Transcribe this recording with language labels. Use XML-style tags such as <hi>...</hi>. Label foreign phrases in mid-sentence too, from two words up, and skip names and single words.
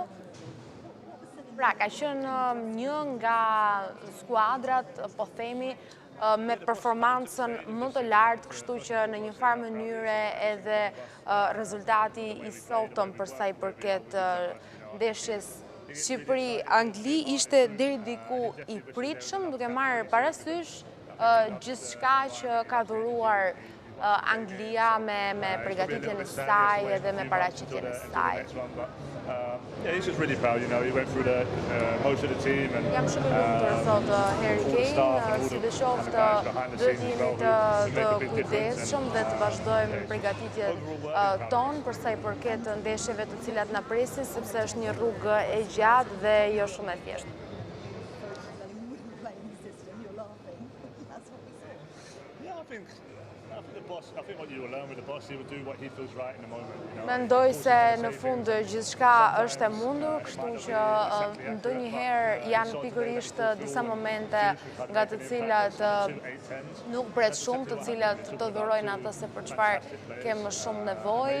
<sq>Pra, ka qenë një nga skuadrat, po themi, me performancën më të lartë, kështu që në një farë mënyre edhe rezultati i sotëm për sa i përket ndeshjes Shqipëri-Angli ishte deri diku i pritshëm, duke marrë parasysh gjithçka që ka dhuruar Anglia me përgatitjen e saj edhe me paraqitjen e saj.</sq> <en>Yeah, he's just really proud, you know, he went through most of the team and</en> <sq>jam shumë i lumtur, thot Harry Kane, sidoqoftë do të jemi të kujdesshëm dhe të vazhdojmë përgatitjen tonë për sa i përket ndeshjeve të cilat na presin, sepse është një rrugë e gjatë dhe jo shumë e thjeshtë. Mendoj se në fund gjithçka është e mundur, kështu që ndonjëherë janë pikërisht disa momente nga të cilat nuk pret shumë, të cilat të dhurojnë atë se për çfarë kemë më shumë nevojë.</sq>